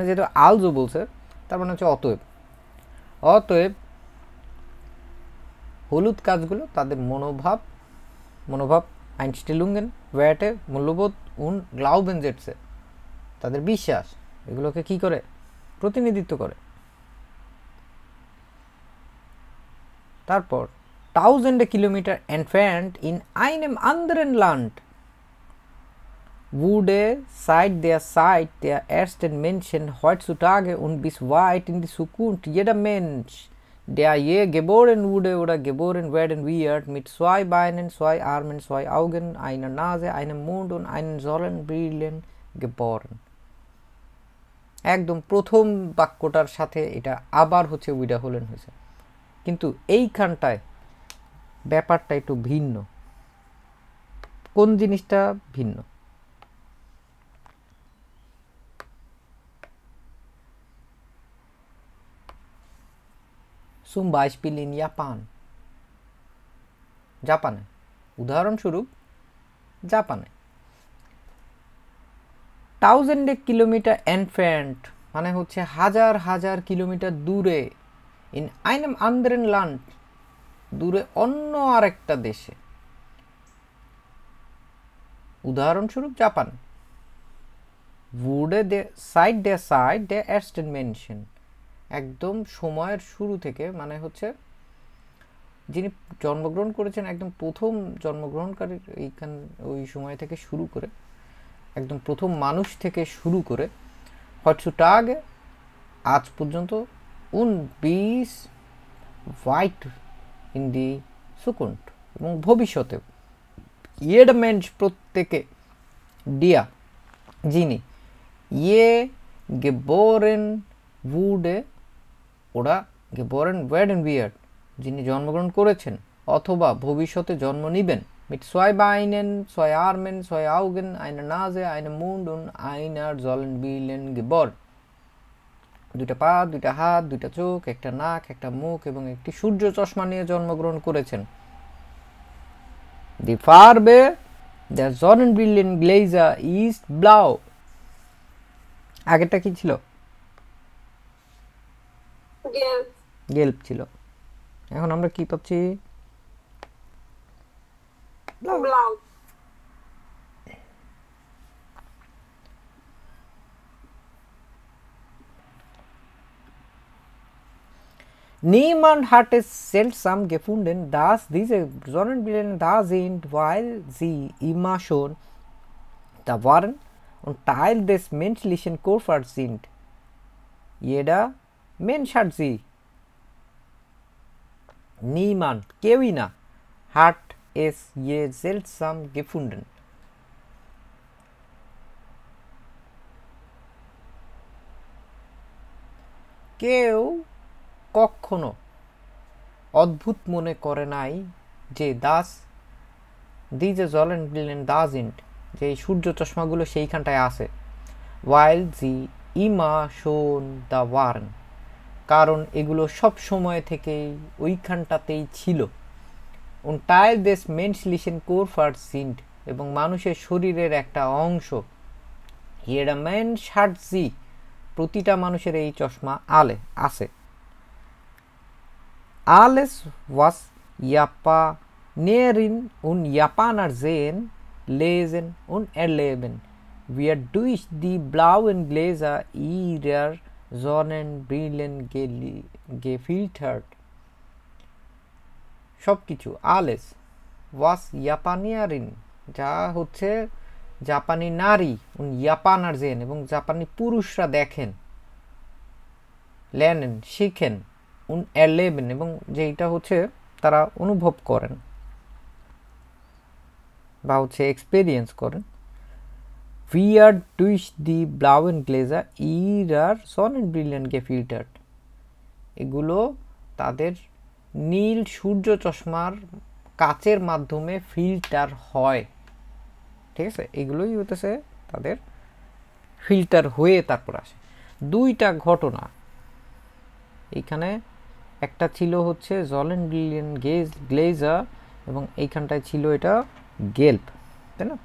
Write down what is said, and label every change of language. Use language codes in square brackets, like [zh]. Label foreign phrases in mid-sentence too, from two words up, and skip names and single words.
[bn] যেহেতু আলজো বলছে, তার মানে হচ্ছে অতএব। অতএব হলুদ কাজগুলো তাদের মনোভাব আইনস্টেলুঙ্গেন, ওয়ার্টে মূল্যবোধ, [de] und Glaubenssätze [bn] তাদের বিশ্বাস, এগুলোকে কি করে? প্রতিনিধিত্ব করে। [de] তারপর tausende Kilometer entfernt in einem anderen Land wurde seit der Zeit der ersten Menschen heutzutage und bis weit in die Zukunft jeder Mensch, der je geboren wurde oder geboren werden wird, mit 2 Beinen, 2 Armen, 2 Augen, einer Nase, einem Mund und einen Sonnenbrillen geboren. [bn] একদম প্রথম বাক্যটার সাথে এটা আবার হচ্ছে উইডাহোলেন হয়েছে, কিন্তু এইখানটায় ব্যাপারটা একটু ভিন্ন। কোন জিনিসটা ভিন্ন? [de] zum Beispiel in Japan, [bn] জাপানে, উদাহরণস্বরূপ জাপানে। [de] tausende Kilometer entfernt [bn] মানে হচ্ছে হাজার হাজার কিলোমিটার দূরে, [de] in einem anderen Land [bn] দূরে অন্য আরেকটা দেশে, উদাহরণস্বরূপ জাপান। [de] wurde seit der Zeit der ersten Menschen, [bn] একদম সময়ের শুরু থেকে, মানে হচ্ছে যিনি জন্মগ্রহণ করেছেন একদম প্রথম জন্মগ্রহণকারীর এইখান ওই সময় থেকে শুরু করে, একদম প্রথম মানুষ থেকে শুরু করে heutzutage আজ পর্যন্ত [de] und bis weit in die Zukunft [bn] এবং ভবিষ্যতে [de] jeder Mensch [bn] প্রত্যেকে, der যিনি [de] je geboren wurde oder geboren werden wird [bn] যিনি জন্মগ্রহণ করেছেন অথবা ভবিষ্যতে জন্ম নিবেন, [de] mit 2 Beinen, 2 Armen, 2 Augen, einer Nase, einem Mund und einer Sonnenbrillen geboren, [bn] দুইটা পা, দুইটা হাত, দুইটা চোখ, একটা নাক, একটা মুখ এবং একটি সূর্য চশমা নিয়ে জন্মগ্রহণ করেছেন। [de] Die Farbe der Sonnenbrillengläser ist blau. [bn] আগেরটা কি ছিল? গেল্প ছিল। এখন আমরা কি পাচ্ছি? [de] Blau. Niemand hat es seltsam gefunden, dass diese Sonnenbrillen da sind, weil sie immer schon da waren und Teil des menschlichen Körpers sind. Jeder Mensch hat sie. Niemand, keui na, hat es je seltsam gefunden. [bn] কেউ কখনো অদ্ভুত মনে করে নাই যে [de] diese Sonnenbrillen da sind, [bn] যে সূর্য চশমাগুলো সেইখানটায় আছে, [de] while sie immer schon da waren, [bn] কারণ এগুলো সব সময় থেকেই ওইখানটাতেই ছিল, [de] und Teil des menschlichen Körpers sind, [bn] এবং মানুষের শরীরের একটা অংশ, [de] jeder Mensch hat sie, [bn] প্রতিটা মানুষের এই চশমা আছে। [de] Alles, was Japanerinnen und Japaner sehen, lesen und erleben, wird durch die blauen Gläser ihrer Sonnenbrillen gefiltert. [bn] সবকিছু [de] alles, was Japanerin, [bn] যা হচ্ছে জাপানি নারী, [de] und Japaner sehen, [bn] এবং জাপানি পুরুষরা দেখেন, lernen শিখেন, [de] und erleben, [bn] এবং যেটা হচ্ছে তারা অনুভব করেন বা হচ্ছে এক্সপেরিয়েন্স করেন, [de] wird durch die blauen Gläser ihrer Sonnenbrillen gefiltert, [bn] এগুলো তাদের নীল সূর্য চশমার কাচের মাধ্যমে ফিল্টার হয়, ঠিক আছে? এগুলোই হতেছে তাদের ফিল্টার হয়ে তারপর আসে। দুইটা ঘটনা এইখানে, একটা ছিল হচ্ছে [de] Sonnen Brillen Gläser [bn] এবং এইখানটায় ছিল এটা গেল্প, তাই না?